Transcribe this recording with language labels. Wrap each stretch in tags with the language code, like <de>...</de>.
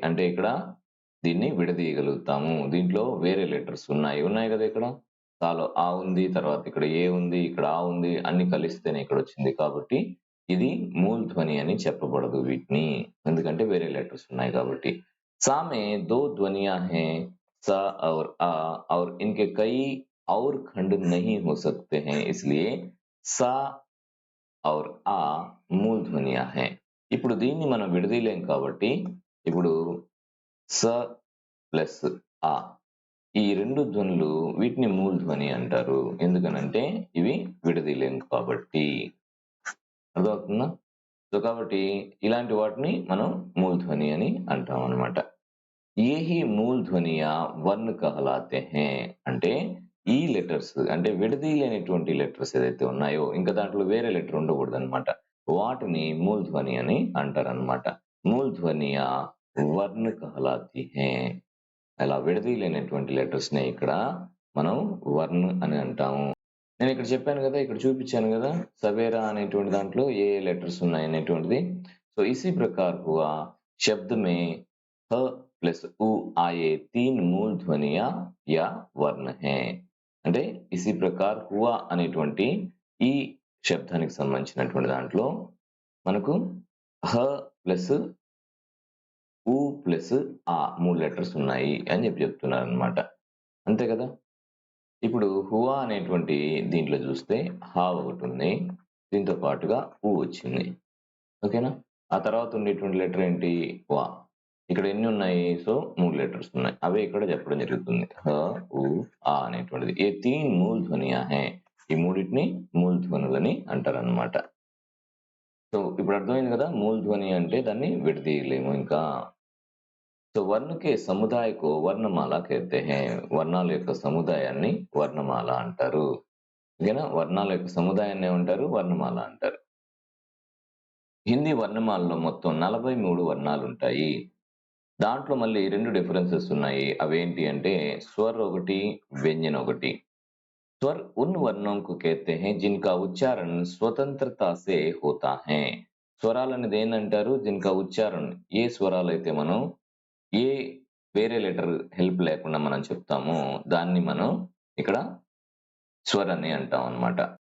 <te>అంటే ఇక్కడ దీన్ని విడదీయగలుగుతాము. దీంట్లో వేరే లెటర్స్ ఉన్నాయి కదా. ఇక్కడ సాలో ఆ ఉంది, తర్వాత ఇక్కడ ఏ ఉంది, ఇక్కడ ఆ ఉంది, అన్ని కలిస్తేనే ఇక్కడ వచ్చింది. కాబట్టి ఇది మూల్ ధ్వని అని చెప్పబడదు వీటిని, ఎందుకంటే వేరే లెటర్స్ ఉన్నాయి కాబట్టి.</te> <hi>सा में दो ध्वनियां हैं, स और आ, और इनके कई और खंड नहीं हो सकते हैं, इसलिए सा और ఆ మూల్ ధ్వనియా హై.</hi> <te>ఇప్పుడు దీన్ని మనం విడదీయలేం కాబట్టి ఇప్పుడు స ప్లస్ ఆ ఈ రెండు ధ్వనులు వీటిని మూల్ ధ్వని అంటారు. ఎందుకనంటే ఇవి విడదీయలేం కాబట్టి. అర్థమవుతుందా. సో కాబట్టి ఇలాంటి వాటిని మనం మూల్ ధ్వని అని అంటాం అనమాట.</te> <hi>ఏహి మూల్ ధ్వనియా వర్ణ కహలాతే హై</hi> <te>అంటే ఈ లెటర్స్ అంటే విడదీయలేనటువంటి లెటర్స్ ఏదైతే ఉన్నాయో, ఇంకా దాంట్లో వేరే లెటర్ ఉండకూడదు అనమాట, వాటిని మూల్ ధ్వని అని అంటారనమాట.</te> <hi>మూల్ ధ్వనియా వర్ణ కహలాతి హై.</hi> <te>అలా విడదీయలేనటువంటి లెటర్స్ నే ఇక్కడ మనం వర్ణ అని అంటాము. నేను ఇక్కడ చెప్పాను కదా, ఇక్కడ చూపించాను కదా సవేరా అనేటువంటి దాంట్లో ఏ లెటర్స్ ఉన్నాయి అనేటువంటిది. సో ఇसी</te> <hi>प्रकार हुआ शब्द में ह प्लस उ आए 3 मूल ध्वनियां या वर्ण हैं.</hi> <te>అంటే</te> <hi>ఇసి ప్రకార్ హువా</hi> <te>అనేటువంటి ఈ శబ్దానికి సంబంధించినటువంటి దాంట్లో మనకు హ ప్లస్ ఊ ప్లస్ ఆ 3 లెటర్స్ ఉన్నాయి అని చెప్తున్నారనమాట. అంతే కదా. ఇప్పుడు హువా అనేటువంటి దీంట్లో చూస్తే హా ఒకటి ఉంది, దీంతో పాటుగా ఊ వచ్చింది. ఓకేనా. ఆ తర్వాత ఉండేటువంటి లెటర్ ఏంటి? వా. ఇక్కడ ఎన్ని ఉన్నాయి? సో 3 లెటర్స్ ఉన్నాయి. అవే ఇక్కడ చెప్పడం జరుగుతుంది. హ, ఉ, ఆ అనేటువంటిది.</te> <hi>ఏ 3 మూల్ ధ్వనియా హై.</hi> <te>ఈ మూడింటిని మూల్ ధ్వనులని అంటారనమాట. సో ఇప్పుడు అర్థమైంది కదా, మూల్ ధ్వని అంటే దాన్ని విడదీయలేము ఇంకా.</te> <hi>సో वर्ण के समुदाय को वर्णमाला कहते हैं.</hi> <te>వర్ణాల యొక్క సముదాయాన్ని వర్ణమాల అంటారు. ఓకేనా. వర్ణాల యొక్క సముదాయాన్ని ఏమంటారు? వర్ణమాల అంటారు. హిందీ వర్ణమాలలో మొత్తం 43 వర్ణాలు ఉంటాయి. దాంట్లో మళ్ళీ 2 డిఫరెన్సెస్ ఉన్నాయి. అవేంటి అంటే స్వర్ ఒకటి, వ్యంజన ఒకటి.</te> <hi>स्वर उन वर्णों को कहते हैं जिनका उच्चारण स्वतंत्रता से होता है.</hi> <te>స్వరాలు అనేది ఏంటంటారు? జిన్కా ఉచ్చారణ ఏ స్వరాలు అయితే మనం ఏ వేరే లెటర్ హెల్ప్ లేకుండా మనం చెప్తామో దాన్ని మనం ఇక్కడ స్వర్ అని అంటాం అన్నమాట.</te>